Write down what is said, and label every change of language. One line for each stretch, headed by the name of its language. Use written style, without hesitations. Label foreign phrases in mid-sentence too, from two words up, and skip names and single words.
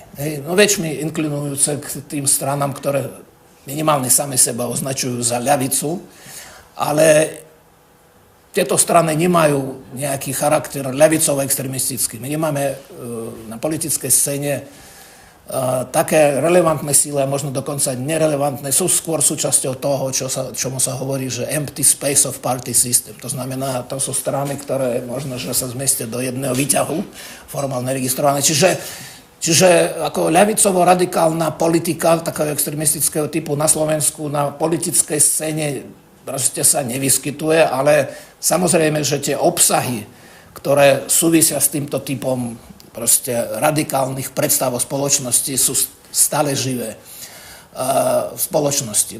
Slovak: Väčšmi inklinujúce k tým stranám, ktoré minimálne same seba označujú za ľavicu, ale tieto strany nemajú nejaký charakter ľavicovo-extremistický. My nemáme na politickej scéne také relevantné síly, a možno dokonca nerelevantné, sú skôr súčasťou toho, čomu sa hovorí, že
English: empty space of party system.
Slovak: To znamená, to sú strany, ktoré možno, že sa zmestia do jedného výťahu, formálne registrované. Čiže ako ľavicovo-radikálna politika takého extremistického typu na Slovensku, na politickej scéne proste sa nevyskytuje, ale samozrejme, že tie obsahy, ktoré súvisia s týmto typom proste radikálnych predstav o spoločnosti sú stále živé v spoločnosti.